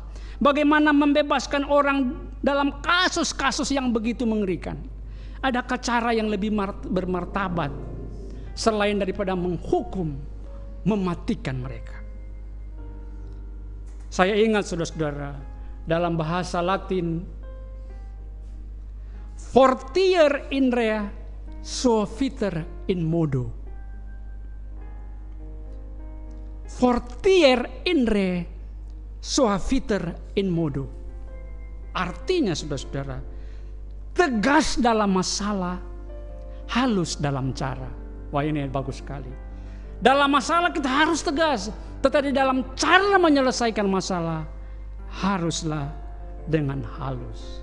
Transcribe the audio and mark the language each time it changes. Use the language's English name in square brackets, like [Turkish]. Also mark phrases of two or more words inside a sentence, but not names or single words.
[Indonesian] Bagaimana membebaskan orang dalam kasus-kasus yang begitu mengerikan? Adakah cara yang lebih bermartabat selain daripada menghukum, mematikan mereka? Saya ingat saudara-saudara, dalam bahasa Latin, [Latin] fortier in rea suaviter in modo. Fortier in re suaviter in modo. [Indonesian] Artinya saudara-saudara, tegas dalam masalah, halus dalam cara. Wah, ini bagus sekali. Dalam masalah kita harus tegas, tetapi dalam cara menyelesaikan masalah haruslah dengan halus.